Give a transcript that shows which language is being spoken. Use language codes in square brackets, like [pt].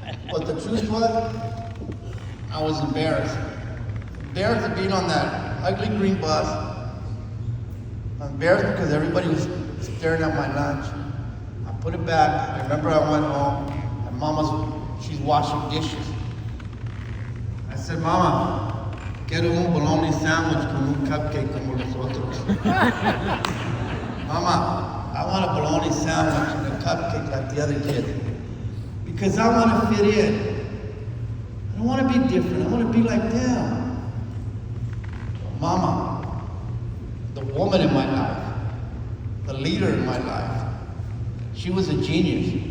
[en] But the truth was, I was embarrassed. Embarrassed of being on that ugly green bus. I'm embarrassed because everybody was staring at my lunch. I put it back. I remember I went home, and she's washing dishes. [es] I said, Mama, quiero un bologna sandwich con un cupcake como los otros. [en] Mama, I want a bologna sandwich and a cupcake like the other kids. Because I want to fit in. I don't want to be different. I want to be like them. Mama, the woman in my life, the leader in my life, she was a genius.